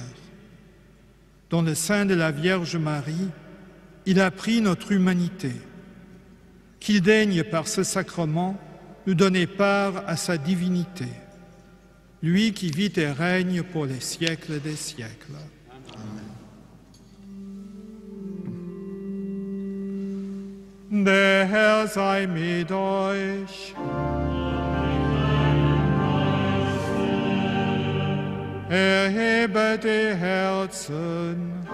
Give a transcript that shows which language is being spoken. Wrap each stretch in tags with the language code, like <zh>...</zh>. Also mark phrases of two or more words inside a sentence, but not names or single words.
<fr>Dans le sein de la Vierge Marie, il a pris notre humanité. Qu'il daigne par ce sacrement nous donner part à sa divinité. Lui qui vit et règne pour les siècles des siècles.</fr> <de>Amen. Der Herr sei mit euch. Erhebet die Herzen.</de>